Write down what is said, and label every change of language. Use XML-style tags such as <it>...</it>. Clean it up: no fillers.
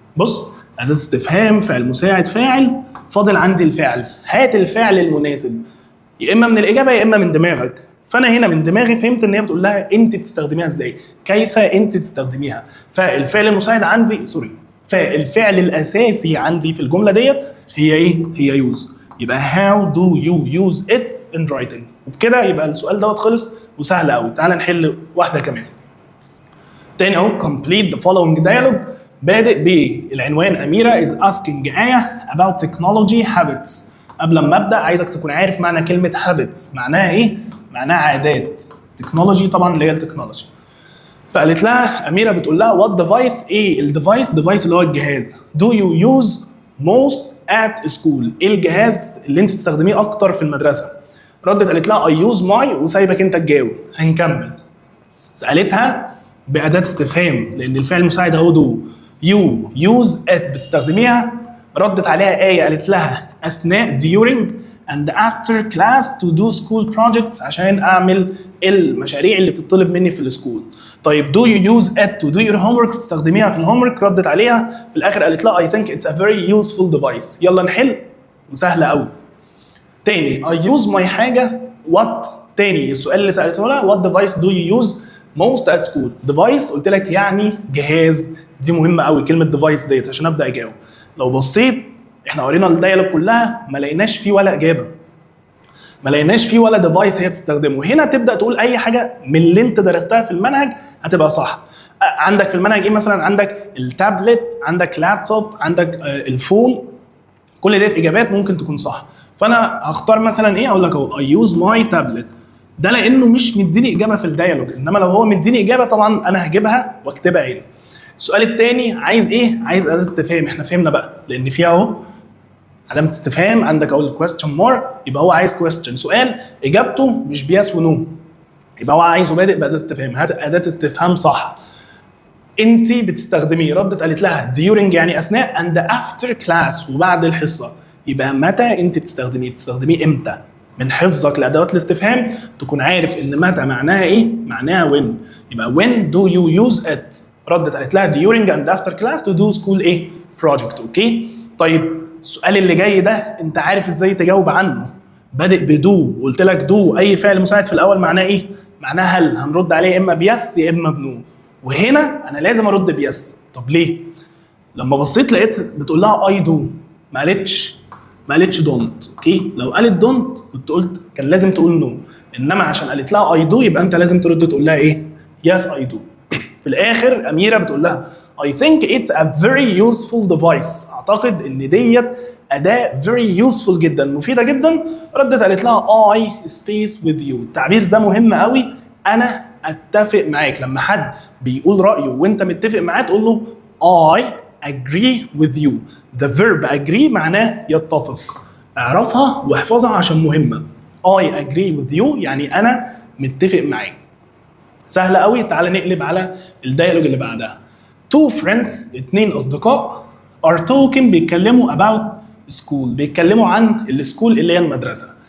<ar>بص، اداه استفهام، فعل مساعد، فاعل، فاضل عندي الفعل. هات الفعل المناسب يا اما من الاجابه يا اما من دماغك. فانا هنا من دماغي فهمت ان هي بتقول لها انت بتستخدميها ازاي، كيف انت تستخدميها. فالفعل المساعد عندي فالفعل الاساسي عندي في الجمله ديت هي ايه؟ هي يوز. يبقى</ar> <en>how do you use it in writing.</en> <ar>وبكده يبقى السؤال دوت خلص وسهل قوي. تعال نحل واحده كمان. تاني اهو</ar> <en>complete the following dialogue.</en> <ar>بادئ بالعنوان</ar> <en>أميرة is asking آية about technology habits.</en> <ar>قبل ما ابدا عايزك تكون عارف معنى كلمه</ar> <en>habits.</en> <ar>معناها ايه؟ معناها عادات. تكنولوجي طبعا اللي هي التكنولوجي. فقالت لها اميره بتقول لها</ar> <en>what device،</en> <ar>ايه الديفايس؟ ديفايس اللي هو الجهاز.</ar> <en>do you use most at school،</en> <ar>ايه الجهاز اللي انت بتستخدميه اكتر في المدرسه؟ ردت قالت لها</ar> <en>I use my،</en> <ar>وسايبك انت تجاوب. هنكمل. سالتها باداه استفهام لان الفعل المساعد اهو</ar> <en>do you use it،</en> <ar>بتستخدميها. ردت عليها آية قالت لها أثناء</ar> <en>during and after class to do school projects،</en> <ar>عشان أعمل المشاريع اللي بتطلب مني في السكول. طيب</ar> <en>do you use it to do your homework،</en> <ar>بتستخدميها في الهومورك. ردت عليها في الآخر قالت لها</ar> <en>I think it's a very useful device.</en> <ar>يلا نحل وسهلة قوي. تاني</ar> <en>I use my</en> <ar>حاجة</ar> <en>what.</en> <ar>تاني السؤال اللي سألته لها</ar> <en>what device do you use most at school.</en> <ar>device قلت لك يعني جهاز. دي مهمة قوي كلمة device ديت عشان أبدأ أجاوب. لو بصيت احنا قرينا الدايلوج كلها ما لقيناش فيه ولا اجابه، ما لقيناش فيه ولا ديفايس هي بتستخدمه. هنا تبدا تقول اي حاجه من اللي انت درستها في المنهج هتبقى صح. عندك في المنهج ايه مثلا؟ عندك التابلت، عندك لابتوب، عندك الفون. كل ديت اجابات ممكن تكون صح. فانا هختار مثلا ايه؟ اقول لك اهو</ar> <en>I use my tablet.</en> <ar>ده لانه مش مديني اجابه في الديالوج، انما لو هو مديني اجابه طبعا انا هجيبها واكتبها هنا. السؤال الثاني عايز ايه؟ عايز اداه استفهام. احنا فهمنا بقى لان فيها اهو علامه استفهام، عندك اهو الكويستشن مارك، يبقى هو عايز كويستشن، سؤال اجابته مش بيس ونو، يبقى هو عايزه بادئ باداه استفهام. هات اداه استفهام صح. انت بتستخدميه، ردت قالت لها during يعني اثناء</ar> <en>and after class</en> <ar>وبعد الحصه، يبقى متى انت بتستخدميه امتى؟ من حفظك لادوات الاستفهام تكون عارف ان متى معناها ايه؟ معناها when. يبقى</ar> <en>when do you use it؟</en> <ar>ردت قالت لها</ar> <en>during and after class to do</en> <ar>school ايه؟ project. اوكي؟ طيب السؤال اللي جاي ده انت عارف ازاي تجاوب عنه؟ بادئ بدو، وقلت لك دو اي فعل مساعد في الاول معناه ايه؟ معناه هل. هنرد عليه يا اما بيس يا اما بنو، وهنا انا لازم ارد بيس. طب ليه؟ لما بصيت لقيت بتقول لها اي دو، ما قالتش دونت. اوكي؟ لو قالت دونت كنت قلت كان لازم تقول نو، انما عشان قالت لها اي دو يبقى انت لازم ترد تقول لها ايه؟ يس اي دو. في الاخر اميره بتقول لها</ar> <en>I think it's a very useful device.</en> <ar>اعتقد ان ديت اداه</ar> <en>very useful</en> <ar>جدا، مفيده جدا. ردت قالت لها</ar> <en>I space with you.</en> <ar>التعبير ده مهم قوي، انا اتفق معاك. لما حد بيقول رايه وانت متفق معاه تقول له</ar> <en>I agree with you. the verb agree</en> <ar>معناه يتفق. اعرفها واحفظها عشان مهمه.</ar> <en>I agree with you</en> <ar>يعني انا متفق معاك. سهله قوي. تعال نقلب على الديالوج اللي بعدها.</ar> <en>two friends</en> <ar>اتنين اصدقاء</ar> <en>are talking</en> <ar>بيتكلموا</ar> <en>about school،</en> <ar>بيتكلموا عن السكول اللي هي المدرسه.</ar>